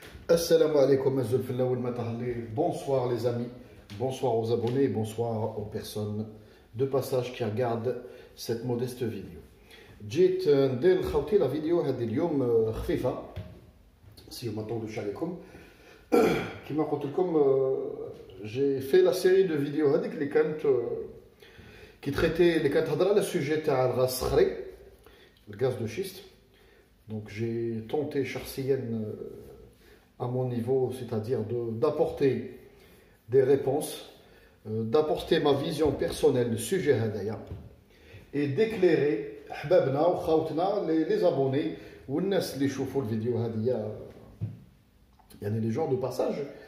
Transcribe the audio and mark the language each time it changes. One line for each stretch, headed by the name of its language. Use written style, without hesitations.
French: Assalamu alaikum, bonsoir les amis, bonsoir aux abonnés, bonsoir aux personnes de passage qui regardent cette modeste vidéo.
Arabic: جيت ندير لخوتي لا فيديو هذه اليوم خفيفة si ما طولوش عليكم. كما قلت لكم
French: j'ai fait la série de vidéos
Arabic: هذيك اللي كانت
French: qui traitait
Arabic: اللي كانت تهضر على السوجي تاع الغاز الصخري الغاز دو شيست.
French: Donc j'ai tenté
Arabic: شخصيا
French: à mon niveau, c'est-à-dire d'apporter des réponses, d'apporter ma vision personnelle du sujet hadaya et d'éclairer
Arabic: حبابنا وخاوتنا
French: les abonnés
Arabic: والناس اللي يشوفوا الفيديو هذه يعني
French: les gens de passage